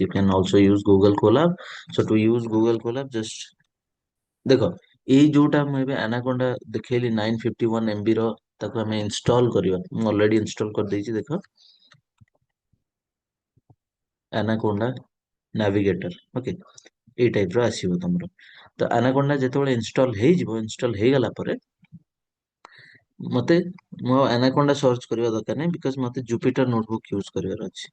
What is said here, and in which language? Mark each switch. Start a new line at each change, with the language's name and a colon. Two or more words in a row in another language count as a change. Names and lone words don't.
English: You can also use Google Colab. So to use Google Colab, just
Odia: देखो ଏଇ ଯୋଉଟା ମୁଁ ଏବେ ଆନାକୋଣ୍ଡା ଦେଖେଇଲି 951 MB ର, ତାକୁ ଆମେ ଇନଷ୍ଟଲ କରିବା। ମୁଁ ଅଲରେଡି ଇନଷ୍ଟଲ କରିଦେଇଛି। ଦେଖ ଆନାକୋଣ୍ଡା ନାଭିଗେଟର। ଓକେ, ଏଇ ଟାଇପ ର ଆସିବ ତମର। ତ ଆନାକୋଣ୍ଡା ଯେତେବେଳେ ଇନଷ୍ଟଲ ହେଇଯିବ, ଇନଷ୍ଟଲ ହେଇଗଲା ପରେ ମତେ ମୁଁ ଆନାକୋଣ୍ଡା ସର୍ଚ୍ଚ କରିବା ଦରକାର ନାହିଁ, ବିକଜ ମତେ ଜୁପିଟର ନୋଟବୁକ୍ ୟୁଜ କରିବାର ଅଛି।